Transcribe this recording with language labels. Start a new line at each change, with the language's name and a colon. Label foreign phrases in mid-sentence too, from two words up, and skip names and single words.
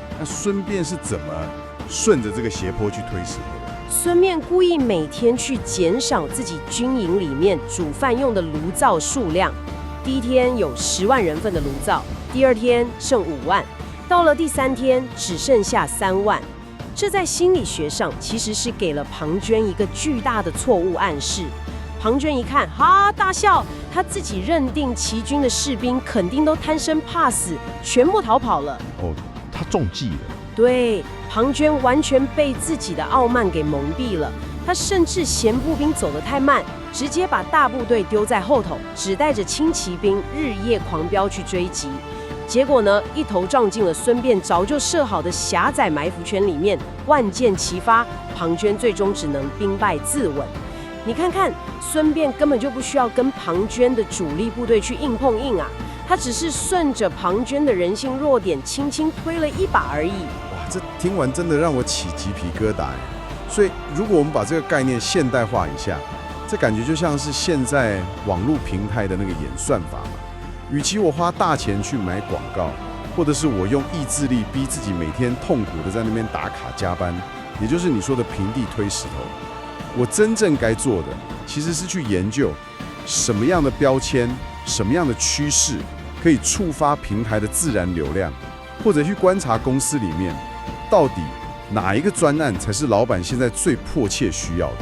Chinese: 那孫辮是怎麼順着這個斜坡去推石頭的？孫辮故意每天去減少自己軍營裡面煮飯用的爐灶數量，第一天有10萬人份的爐灶，第二天剩5萬，到了第3天只剩下3萬。這在心理學上其實是給了龐涓一個巨大的錯誤暗示。龐涓一看，哈，大笑，他自己認定齊軍的士兵肯定都貪生怕死，全部逃跑了。哦，他中計了。對，龐涓完全被自己的傲慢給蒙蔽了。他甚至嫌步兵走得太慢，直接把大部隊丟在後頭，只帶着輕騎兵日夜狂飆去追擊。結果呢，一頭撞進了孫辮早就設好的狹窄埋伏圈裡面，萬箭齊發，龐涓最終只能兵敗自刎。你看看，孫辮根本就不需要跟龐涓的主力部隊去硬碰硬啊，他只是順着龐涓的人性弱點輕輕推了一把而已。哇，這聽完真的讓我起雞皮疙瘩。所以，如果我們把這個概念現代化一下，這感覺就像是現在網絡平台的那個演算法嘛。與其我花大錢去買廣告，或者是我用意志力逼自己每天痛苦的在那邊打卡加班，也就是你說的平地推石頭，我真正該做的其實是去研究什麼樣的標籤、什麼樣的趨勢可以觸發平台的自然流量，或者去觀察公司裡面到底哪一個專案才是老闆現在最迫切需要的。